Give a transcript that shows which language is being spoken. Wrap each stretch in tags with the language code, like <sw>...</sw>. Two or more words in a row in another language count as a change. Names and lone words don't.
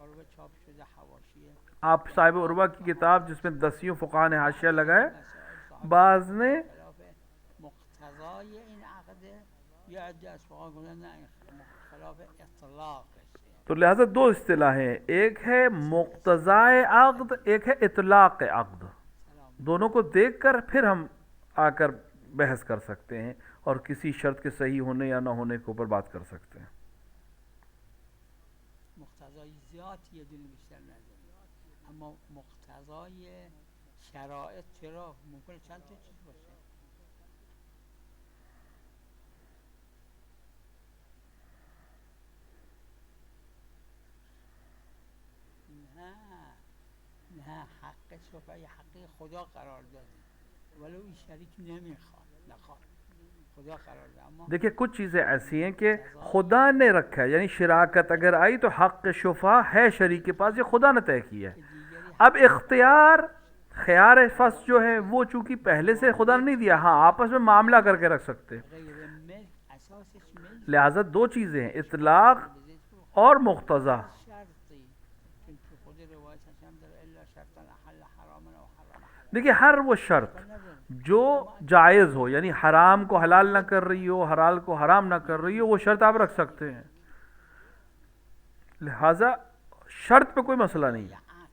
<ur>آپ صاحب عروہ کی کتاب جس میں 10 فقہا نے حاشیہ لگائے، بعض نے تو لہذا دو اصطلاحیں، ایک ہے مقتضائے عقد، ایک ہے اطلاق عقد. دونوں کو دیکھ کر پھر ہم آ کر بحث کر سکتے ہیں اور کسی شرط کے صحیح ہونے یا نہ ہونے کے اوپر بات کر سکتے ہیں.</ur> <fa>مقتضای ذات یه دونه بیشتر نداره، اما مقتضای شرایط چرا ممکنه چند تا چیز باشه. نه حق شفای حق خدا قرار داده، ولو این شریک نخواد خدا قرار داده. اما</fa> <ur>دیکھیں کچھ چیزیں ایسی ہیں کہ خدا نے رکھا ہے، یعنی شراکت اگر آئی تو حق شفا ہے شریک کے پاس، یہ خدا نے طے کیا ہے. اب خیار فصل جو ہے وہ چونکہ پہلے سے خدا نے نہیں دیا، ہاں آپس میں معاملہ کر کے رکھ سکتے. لہذا دو چیزیں ہیں، اطلاق اور مقتضا. دیکھیے ہر وہ شرط جو جائز ہو، یعنی حرام کو حلال نہ کر رہی ہو، حلال کو حرام نہ کر رہی ہو، وہ شرط آپ رکھ سکتے ہیں. لہذا شرط پہ کوئی مسئلہ نہیں ہے.</ur>